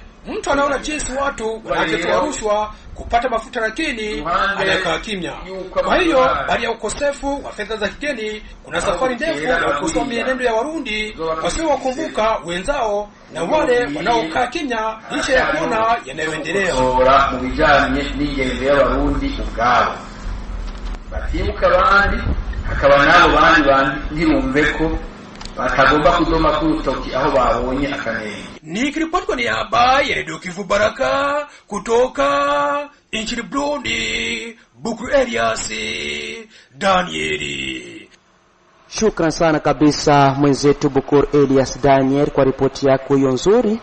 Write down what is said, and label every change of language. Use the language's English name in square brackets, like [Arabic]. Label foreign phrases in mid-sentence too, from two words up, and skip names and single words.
[Swahili] Mtu anaona jinsi watu wanavyotoa rushwa kupata mafuta lakini anakaa kimya. Kwa hiyo bali ya ukosefu wa fedha za kigeni kuna safari ndefu ya kukosoa mienendo ya Warundi wasiowakumbuka wenzao na wale wanaokaa kimya licha ya kuona yanayoendelea. [Rundi] Mu bijanye n'ingendo y'Abarundi ubwabo batibuka abandi hakaba nabo bandi ntibumve ko batagomba kudoma kurutoki aho babonye akanenge. [Swahili] Nikiripoti kwa niaba ya Radio Kivu Baraka kutoka nchini Burundi, Bukuru Elias Danieli. Shukran sana kabisa mwenzetu Bukuru Elias Daniel kwa ripoti yako hiyo nzuri.